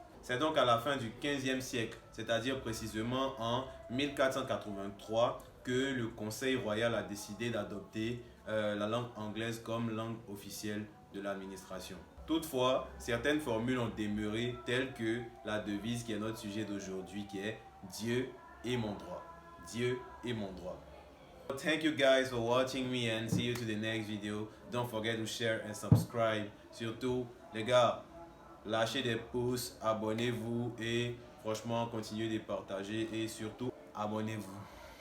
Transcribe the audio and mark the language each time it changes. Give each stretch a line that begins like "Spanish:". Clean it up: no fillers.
French: C'est donc à la fin du 15e siècle, c'est-à-dire précisément en 1483, que le Conseil royal a décidé d'adopter la langue anglaise comme langue officielle de l'administration. Toutefois, certaines formules ont demeuré telles que la devise qui est notre sujet d'aujourd'hui, qui est Dieu est mon droit. Dieu est mon droit.
English: Thank you guys for watching me and see you to the next video. Don't forget to share and subscribe.
French: Surtout, les gars, lâchez des pouces, abonnez-vous et franchement, continuez de partager et surtout, abonnez-vous.